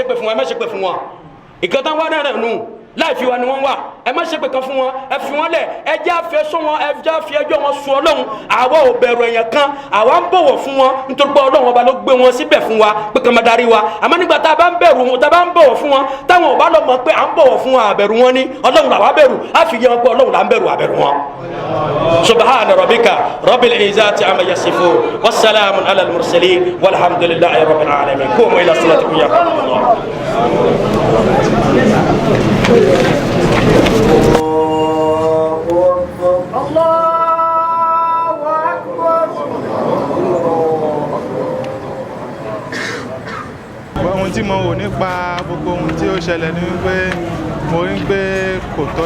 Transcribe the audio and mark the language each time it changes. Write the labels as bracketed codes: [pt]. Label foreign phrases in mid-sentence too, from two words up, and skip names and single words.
[yo] pé fún wọn ẹ má ṣe pé fún wọn ìkẹta wà náà nù láì fi wa ni wọn wà ẹ má ṣe pé kan fún wọn ẹ fi wọn lẹ ẹ jẹ́ àfẹsọ wọn ẹ jẹ́ àfi ẹjọ́ wọn sùn Ọlọ́run àwa ò bẹ̀rù èèyàn kan àwa ń bọ̀wọ̀ fún wọn nítorí pé Ọlọ́run ọba ló gbé wọn síbẹ̀ fún wa pé kàn máa darí wa àmọ́ nígbà tá a bá ń bẹ̀rù wọn tá a bá ń bọ̀wọ̀ fún wọn táwọn ọba lọ mọ̀ pé à ń bọ̀wọ̀ fún wọn àbẹ̀rù wọn ni Ọlọ́run làwa bẹ̀rù á fi yẹ wọn pé Ọlọ́run là ń bẹ̀rù àbẹ̀rù wọn. [ar] سبحان ربك رب العزة عما يصفون والسلام على المرسلين والحمد لله رب العالمين قوموا إلى صلاتكم يرحمكم الله. [yo] Ohun tí mo wò nípa gbogbo ohun tí ó ṣẹlẹ̀ ni wípé mo rí pé kò tọ́